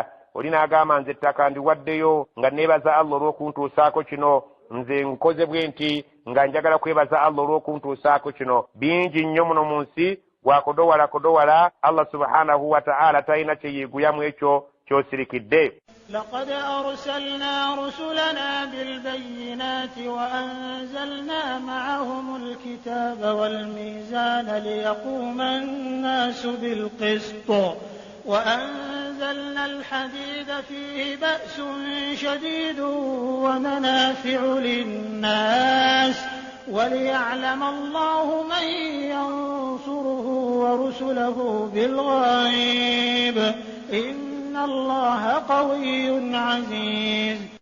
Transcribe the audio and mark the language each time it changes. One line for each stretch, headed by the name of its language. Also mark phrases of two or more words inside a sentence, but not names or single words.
Ganda: Olina agamba nze ettaka ndiwaddeyo nga neebaza Allah olw'okuntuusaako kino. Nze nkoze bwe nti nga njagala kwebaza Allah olw'okuntuusaako kino. Bingi nnyo muno mu nsi gwakodowola
Arabic: الله سبحانه وتعالى
Ganda: talina kye yeeguyamu ekyo ky'osirikidde.
Arabic: لقد أرسلنا رسلنا بالبينات وأنزلنا معهم الكتاب والميزان ليقوم الناس بالقسط وأنزلنا الحديد فيه بأس شديد ومنافع للناس وليعلم الله من ينصره ورسله بالغيب إن الله قوي عزيز.